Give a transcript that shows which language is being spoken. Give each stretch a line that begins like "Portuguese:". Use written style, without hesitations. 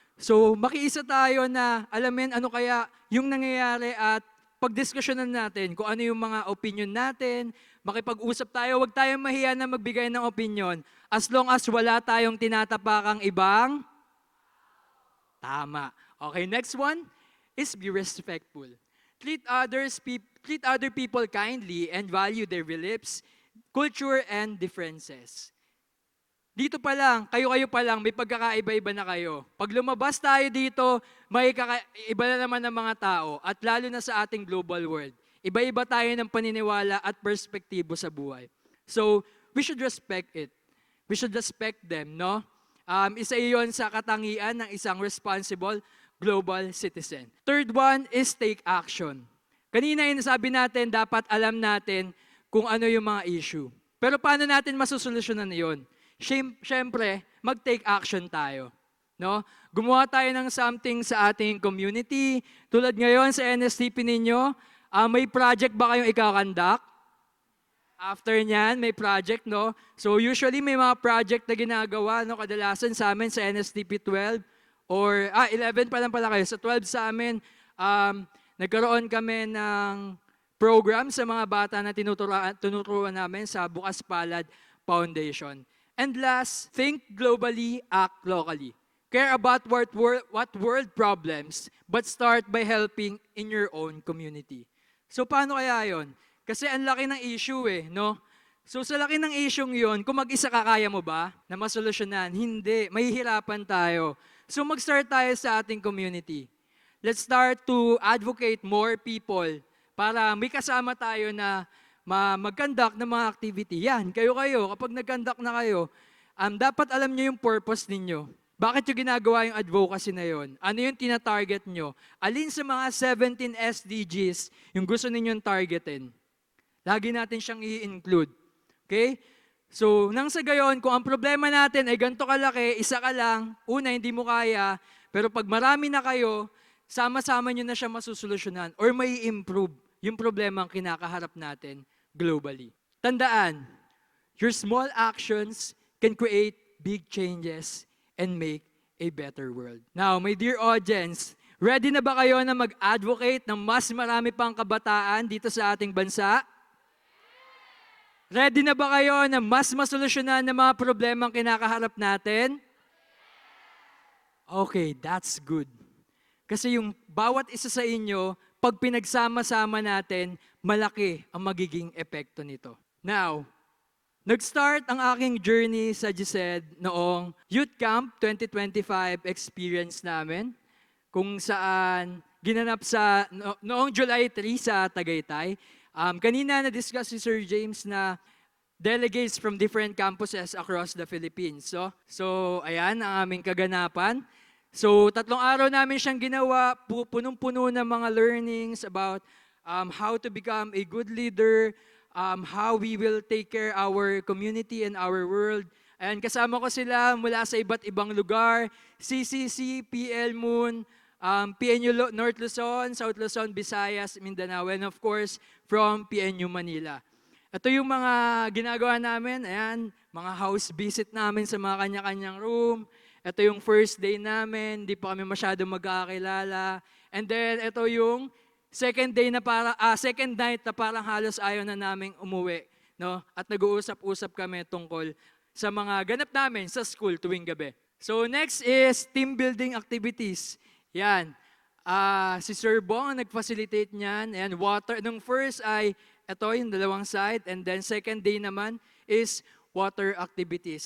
Filipino: So makiisa tayo na alamin ano kaya yung nangyayari at pagdiskusyonan natin kung ano yung mga opinion natin, makipag-usap tayo, huwag tayong mahiya na magbigay ng opinion
English: as long as
Filipino: wala tayong tinatapakang ibang tama.
English: Okay, next one is be respectful. Treat other people kindly and value their beliefs, culture, and differences.
Filipino: Dito pa lang, kayo-kayo pa lang, may pagkakaiba-iba na kayo. Pag lumabas tayo dito, may iba na naman ng mga tao, at lalo na sa ating global world. Iba-iba tayo ng paniniwala at perspektibo sa buhay.
English: So, we should respect it. We should respect them, no?
Filipino: Isa iyon sa katangian ng isang responsible global citizen.
English: Third one is take action.
Filipino: Kanina yung sabi natin, dapat alam natin kung ano yung mga issue. Pero paano natin masusolusyonan yun? Siyempre, mag-take action tayo. No? Gumawa tayo ng something sa ating community. Tulad ngayon sa NSTP ninyo, may project ba kayong ikakandak? After niyan, may project, no? So usually may mga project na ginagawa, no? Kadalasan sa amin sa NSTP 12 or 11 pa lang pala kayo. Sa 12 sa amin, nagkaroon kami ng program sa mga bata na tinuturuan namin sa Bukas Palad Foundation.
English: And last, think globally, act locally. Care about what world problems, but start by helping in your own community.
Filipino: So paano kaya yon? Kasi ang laki ng issue no? So sa laki ng issue yon, kung mag-isa kaya mo ba na masolusyonan? Hindi, mahihirapan tayo. So mag-start tayo sa ating community.
English: Let's start to advocate more people
Filipino: para may kasama tayo na mag-conduct ng mga activity. Yan, kayo-kayo, kapag nag-conduct na kayo, dapat alam nyo yung purpose ninyo. Bakit yung ginagawa yung advocacy na yon? Ano yung tina-target nyo? Alin sa mga 17 SDGs yung gusto ninyong targetin? Lagi natin siyang i-include. Okay? So, nang sa gayon, kung ang problema natin ay ganito kalaki, isa ka lang, una, hindi mo kaya, pero pag marami na kayo, sama-sama nyo na siya masusolusyonan or may improve yung problema ang kinakaharap natin globally.
English: Tandaan, your small actions can create big changes and make a better world.
Filipino: Now,
English: my dear audience,
Filipino: ready na ba kayo na mag-advocate ng mas marami pang kabataan dito sa ating bansa? Ready na ba kayo na mas masolusyonan ng mga problema ang kinakaharap natin?
English: Okay, that's good.
Filipino: Kasi yung bawat isa sa inyo, pag pinagsama-sama natin, malaki ang magiging epekto nito. Now, nag-start ang aking journey sa GSED noong Youth Camp 2025 experience namin, kung saan ginanap sa noong July 3 sa Tagaytay. Kanina na-discuss si Sir James na delegates from different campuses across the Philippines. So ayan ang aming kaganapan. So 3 araw namin siyang ginawa, punong-puno ng mga learnings about
English: how to become a good leader, how we will take care our community and our world.
Filipino: And kasama ko sila mula sa iba't ibang lugar, CCC, PL Moon, PNU North Luzon, South Luzon, Visayas, Mindanao,
English: and of course,
Filipino: from PNU Manila. Ito yung mga ginagawa namin, ayan, mga house visit namin sa mga kanya-kanyang room. Ito yung first day namin, hindi pa kami masyado magkakilala. And then, ito yung second night na parang halos ayaw na naming umuwi. No? At nag-uusap-usap kami tungkol sa mga ganap namin sa school tuwing gabi.
English: So next is team building activities.
Filipino: Yan. Si Sir Bong ang nag-facilitate niyan. And water. Nung first ay ito yung dalawang side.
English: And then second day naman is water activities.